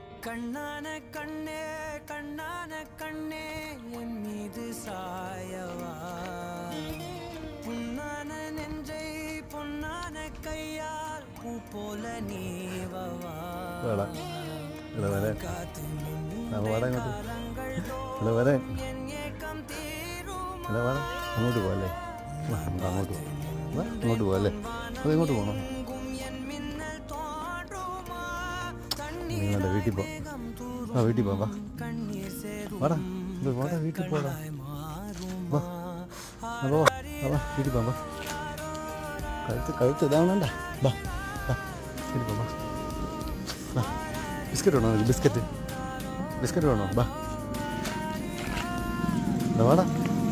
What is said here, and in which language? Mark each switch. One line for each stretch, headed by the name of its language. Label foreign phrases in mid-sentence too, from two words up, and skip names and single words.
Tamil: கண்ணான கண்ணே கண்ணான கண்ணே என் மீது சாயவா புண்ணான நெஞ்சை பொன்னான கையால் பூ போல நீவவா காத்து என் ஏக்கம் தீருமா
Malayalam: അങ്ങോട്ട് പോകല്ലേ അങ്ങോട്ട് അങ്ങോട്ട് പോകല്ലേ അതെങ്ങോട്ട് പോകണം നിങ്ങളുടെ വീട്ടിൽ പോകാം വീട്ടിൽ പോകാം വാടാ വാടാ വീട്ടിൽ പോടാ വാ വാ വീട്ടിൽ പോകാം കഴുത്ത് ഇതാവണണ്ട വാ വീട്ടിൽ പോകാം വാ ബിസ്ക്കറ്റ് വേണോ ബിസ്ക്കറ്റ് വേണോ വാ വാടാ